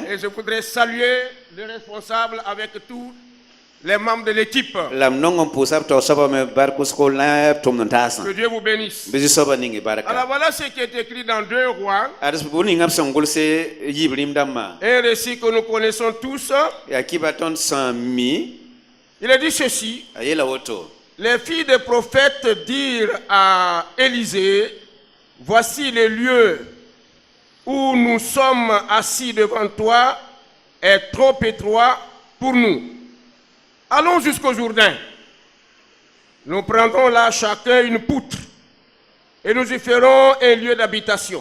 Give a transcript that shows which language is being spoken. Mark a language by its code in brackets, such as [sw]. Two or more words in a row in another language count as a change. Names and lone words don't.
[fr] Et je voudrais saluer les responsables avec tous les membres de l'équipe. [mos] La m nong n pʋʋsa b taoor soaba me bark wʋsgo la b tʋmd n taasã. [fr] Que Dieu vous bénisse. [mos] Bɩ zu-soaba ninge [fr] Alors [mos] barka. [fr] voilà ce qui est écrit dans 2 rois. [mos] Ad bʋ ninga b sẽn gʋlse yiib rĩm dãmbã. [fr] Un récit que nous connaissons tous. [mos] Yaa kiba tõnd sẽn mi. [fr] Il a dit ceci. [mos] A yeela woto. [fr] Les filles des prophètes dirent à Élisée, voici le lieu où nous sommes assis devant toi est trop étroit pour nous. Allons jusqu'au Jourdain. Nous prendrons là chacun une poutre et nous y ferons un lieu d'habitation.